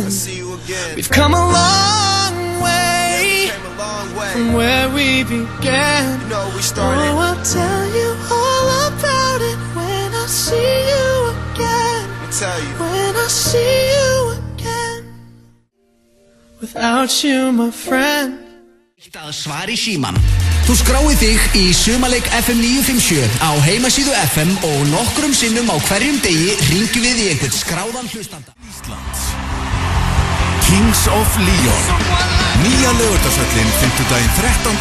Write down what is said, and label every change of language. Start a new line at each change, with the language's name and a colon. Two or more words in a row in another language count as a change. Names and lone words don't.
English: We've come a long way from where we began. Oh, I'll tell you all about it when I see you again. When I see you again. Without you, my friend.
Icelandic: Að svari síman. Þú skráir þig í Sumarleik FM 957 á heimasíðu FM og nokkrum sinnum á hverjum degi hringjum við í einhvern skráðan hlustanda. Íslands. Kings of Leon. Nýja laugardagshöllin 5.